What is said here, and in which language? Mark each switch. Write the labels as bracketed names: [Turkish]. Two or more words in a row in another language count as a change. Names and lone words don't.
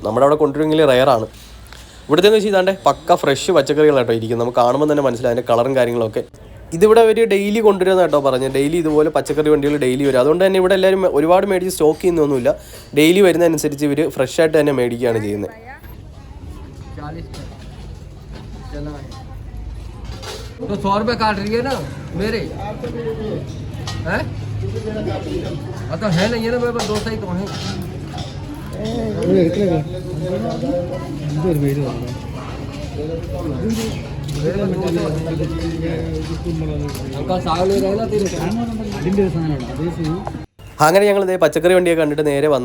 [Malayalam] നമ്മുടെ അവിടെ കൊണ്ടുവരുമെങ്കിൽ റയറാണ്. ഇവിടുത്തെ വെച്ച് ഇതാണ്ട് പക്ക ഫ്രഷ് പച്ചക്കറികളായിട്ടോ ഇരിക്കും. നമുക്ക് കാണുമ്പോൾ തന്നെ മനസ്സിലായി അതിൻ്റെ കളറും കാര്യങ്ങളൊക്കെ. ഇതിവിടെ അവർ ഡെയിലി കൊണ്ടുവരുന്ന കേട്ടോ പറഞ്ഞു. ഡെയിലി ഇതുപോലെ പച്ചക്കറി വണ്ടികൾ ഡെയിലി വരും. അതുകൊണ്ട് തന്നെ ഇവിടെ എല്ലാവരും ഒരുപാട് മേടിച്ച് സ്റ്റോക്ക് ചെയ്യുന്നൊന്നുമില്ല. ഡെയിലി വരുന്നതനുസരിച്ച് ഇവർ ഫ്രഷ് ആയിട്ട് തന്നെ മേടിക്കുകയാണ് ചെയ്യുന്നത്. [Hindi] तो 100 रुपये काट रही है ना मेरे हैं? तो है नहीं है ना मेरे पास, दो सही तो है। [Malayalam] അങ്ങനെ ഞങ്ങൾ ഇതേ പച്ചക്കറി വണ്ടിയൊക്കെ കണ്ടിട്ട് നേരെ വന്നു.